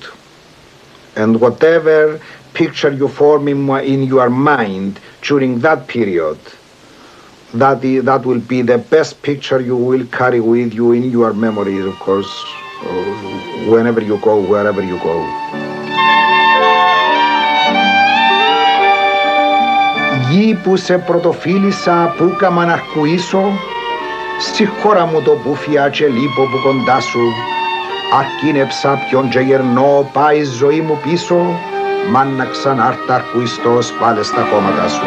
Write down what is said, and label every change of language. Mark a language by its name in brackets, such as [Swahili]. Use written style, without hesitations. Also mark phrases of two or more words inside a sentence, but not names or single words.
[English] And whatever picture you form in your mind during that period, that will be the best picture you will carry with you in your memories, of course, whenever you go, wherever you go. [Greek] Γη που σε πρωτοφίλησα, που κάμα να αρκουήσω, στη χώρα μου το μπουφιά και λείπω που κοντά σου, αρκίνεψα ποιον και γερνώ, πάει η ζωή μου πίσω, μαν να ξανάρτα αρκουιστός πάλι στα κόμματα σου.